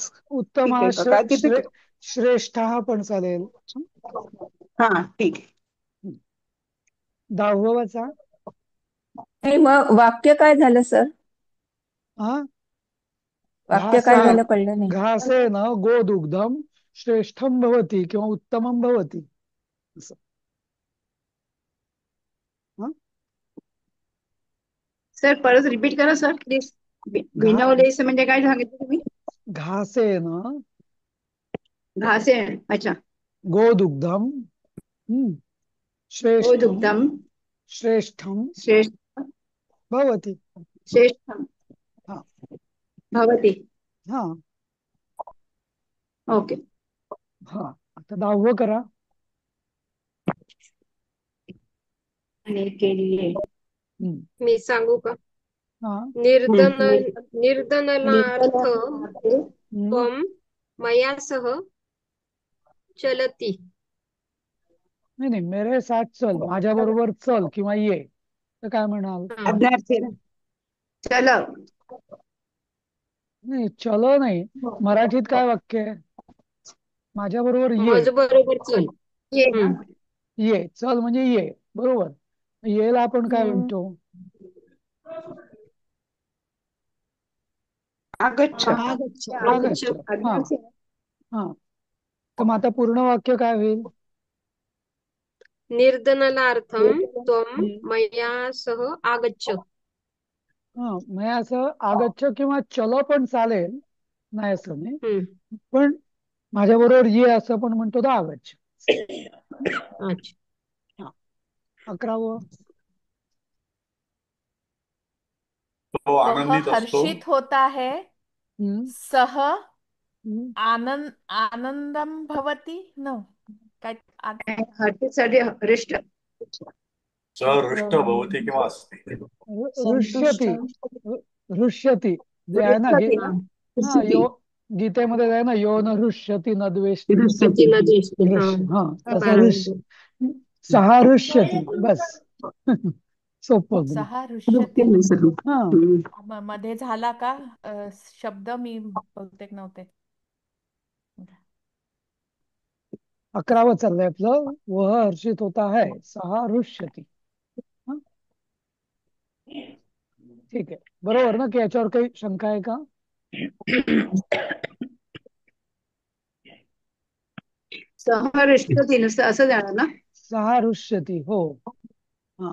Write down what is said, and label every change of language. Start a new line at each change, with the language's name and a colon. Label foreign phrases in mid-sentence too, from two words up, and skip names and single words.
Marathi: उत्तम ठीक हा आहे का? काय तिथे? श्रेष्ठ हा पण चालेल. हा, ठीक आहे. 10 वाचा. नाही, मग वाक्य काय झालं सर? हा, वाक्य काय झालं कळलं नाही.
Sanskrit: घासेन गोदुग्धम श्रेष्ठम भवती किंवा उत्तमम भवती असं.
Marathi: हा? सर परत रिपीट करा सर प्लीज. घा बिनवलेस म्हणजे काय सांगितलं तुम्ही?
Sanskrit: घासेन
Marathi: घासे. अच्छा.
Sanskrit: गोदुग्धम श्रेष्ठम गोदुग्धम श्रेष्ठम श्रेष्ठ भवती. श्रेष्ठ
Marathi: हा.
Sanskrit: भवती.
Marathi: हा. ओके. हा, आता 10 करा. आणि केली आहे. हम्म. मी सांगू का? हा.
Sanskrit: निर्दननार्थ हम्म. त्वं मया सह चलती.
Marathi: नाही नाही,
Hindi: मेरे साथ चल,
Marathi: माझ्या बरोबर चल किंवा ये, तर काय म्हणाल? हा. अज्ञार्थी. चल. नाही, चलो नाही. मराठीत काय वाक्य आहे? माझ्या बरोबर ये. माझ बरोबर चल. ये. ये, चल म्हणजे ये. बरोबर. येला आपण काय म्हणतो?
Sanskrit: आगच्छ. आगच्छ. आगच्छ.
Marathi: हा. हा, तर मग आता पूर्ण वाक्य काय होईल?
Sanskrit: निर्दननार्थं त्वं मया सह आगच्छ.
Marathi: हा, म्हणजे असं आगच्छ किंवा चलो पण चालेल, नाही असं नाही. हम्म. पण माझ्या बरोबर ये असं पण म्हणतो तर आगच्छ. अच्छा. हा 11वं. तो
Hindi: वह
Marathi: आनंदित असतो.
Hindi: हर्षित होता है. हम्म,
Sanskrit: सह हम्म. आनंदम भवती न काय
Marathi: हर्षीसाठी हरिष्ट
Sanskrit: सह हृष्ट भवती
Marathi: किंवा असते.
Sanskrit: हृष्यति. हृष्यति
Marathi: जे आहे ना
Sanskrit: हृष्यति.
Marathi: हा गीतेमध्ये आहे ना,
Sanskrit: यो न हृष्यति न द्वेष्टि तसं
Marathi: ती नदी असते. हा तसं बरोबर.
Sanskrit: सहा हृष्यति
Marathi: बस. सोपं एकदम.
Sanskrit: सहा ऋष्यती
Marathi: हा मध्ये झाला का शब्द मी बहुतेक नव्हते. 11वं चाललंय आपलं.
Hindi: वह हर्षित होता है
Sanskrit: सहा हृष्यति.
Marathi: हा, ठीक आहे. बरोबर ना, की याच्यावर काही शंका आहे का? सहरिष्टती नुसतं असं जाणार ना.
Sanskrit: सहा हृष्यति हो. हा